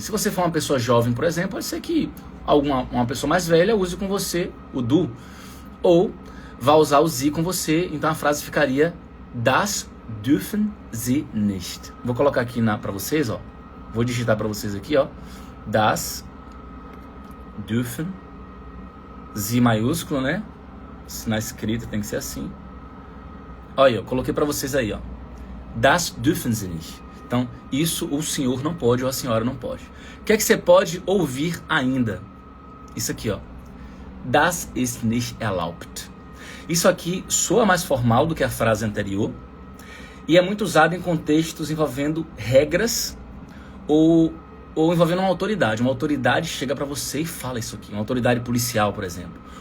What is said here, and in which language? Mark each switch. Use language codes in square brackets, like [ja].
[pt] Se você for uma pessoa jovem, por exemplo, pode ser que uma pessoa mais velha use com você o du. Ou vá usar o sie com você, então a frase ficaria [de] das dürfen sie nicht. [pt] Vou colocar aqui para vocês, ó. Vou digitar para vocês aqui, ó. [de] Das dürfen, sie [pt] maiúsculo, né? Na escrita tem que ser assim. Olha, eu coloquei para vocês aí, ó. [de] Das dürfen sie nicht. [pt] Então, isso o senhor não pode ou a senhora não pode. O que é que você pode ouvir ainda? Isso aqui, ó. [de] Das ist nicht erlaubt. [pt] Isso aqui soa mais formal do que a frase anterior e é muito usado em contextos envolvendo regras ou envolvendo uma autoridade. Uma autoridade chega para você e fala isso aqui. Uma autoridade policial, por exemplo.